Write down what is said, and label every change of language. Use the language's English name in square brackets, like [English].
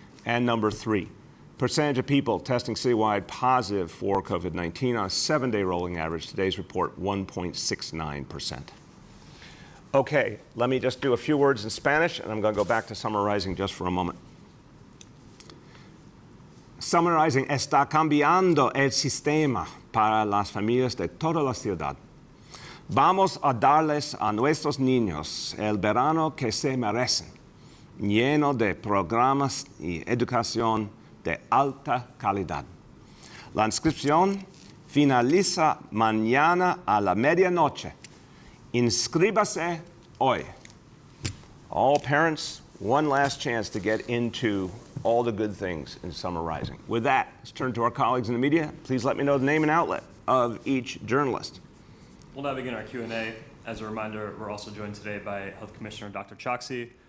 [English] And number three, percentage of people testing citywide positive for COVID-19 on a 7-day rolling average, today's report, 1.69%. Okay, let me just do a few words in Spanish, and I'm going to go back to summarizing just for a moment. [Spanish] Summarizing, está cambiando el sistema para las familias de toda la ciudad. Vamos a darles a nuestros niños el verano que se merecen, lleno de programas y educación de alta calidad. La inscripción finaliza mañana a la medianoche. Inscríbase hoy. [English] All parents, one last chance to get into all the good things in Summer Rising. With that, let's turn to our colleagues in the media. Please let me know the name and outlet of each journalist. We'll now begin our Q&A. As a reminder, we're also joined today by Health Commissioner Dr. Choksi.